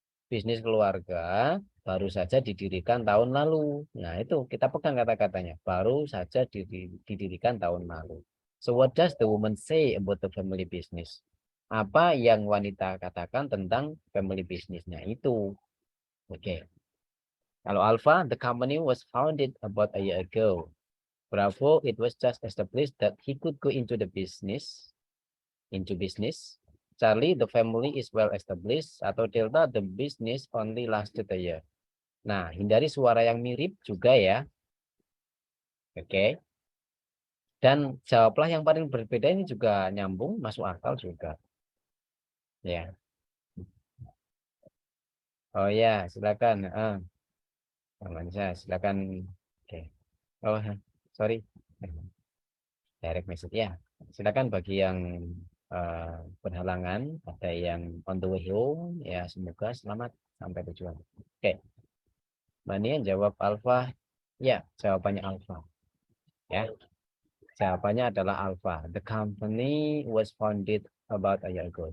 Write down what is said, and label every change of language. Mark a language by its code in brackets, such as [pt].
[id] Bisnis keluarga baru saja didirikan tahun lalu. Nah, itu kita pegang kata-katanya. Baru saja didirikan tahun lalu. [en] So what does the woman say about the family business? [id] Apa yang wanita katakan tentang family businessnya itu? [en] Oke. Kalau Alpha, the company was founded about a year ago. Bravo, it was just established that he could go into business. Charlie, the family is well established. Atau Delta, the business only lasted a year. [id] Nah, hindari suara yang mirip juga ya. Oke. Dan jawablah yang paling berbeda, ini juga nyambung, masuk akal juga. Ya. Oh ya, silakan. Saya silakan. Oke. [en] Oh, sorry. Direct message ya. [id] Silakan bagi yang berhalangan, ada yang [en] on the way home, [id] ya semoga selamat sampai tujuan. Oke. Mbak jawab Alpha. Ya, jawabannya Alpha. Ya. Jawabannya adalah Alpha. [en] The company was founded about a year ago.